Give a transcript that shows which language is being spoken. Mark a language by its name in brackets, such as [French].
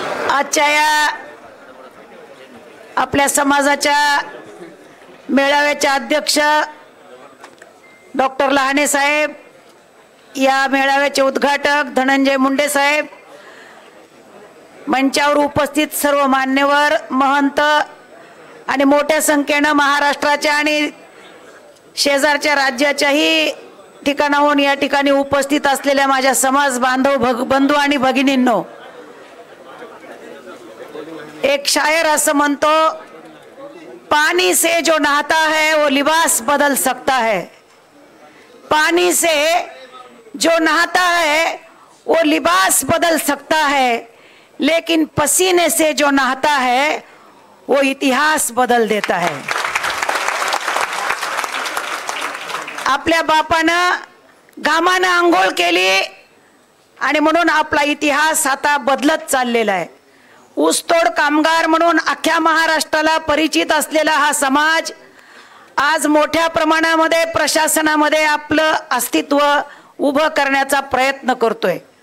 [Marathi] आजच्या या आपल्या समाजाच्या मेळाव्याच्या अध्यक्ष डॉक्टर लहाने साहेब, या मेळाव्याचे उद्घाटक धनंजय मुंडे साहेब, मंचावर उपस्थित सर्व मान्यवर, महंत आणि मोठ्या संख्येनं महाराष्ट्राच्या आणि शेजारच्या राज्याच्याही ठिकाणाहून या ठिकाणी उपस्थित असलेल्या माझ्या समाज बांधव बंधू आणि भगिनींनो, एक शायर असं म्हणतो, [Hindi] पानी से जो नहाता है वो लिबास बदल सकता है. पानी से जो नहाता है वो लिबास बदल सकता है, लेकिन पसीने से जो नहाता है वो इतिहास बदल देता है. [Marathi] आपल्या बापानं घामानं आंघोळ केली आणि म्हणून आपला इतिहास आता बदलत चाललेला आहे. ऊसतोड कामगार म्हणून अख्ख्या महाराष्ट्राला परिचित असलेला हा समाज आज मोठ्या प्रमाणामध्ये प्रशासनामध्ये आपलं अस्तित्व उभं करण्याचा प्रयत्न करतोय.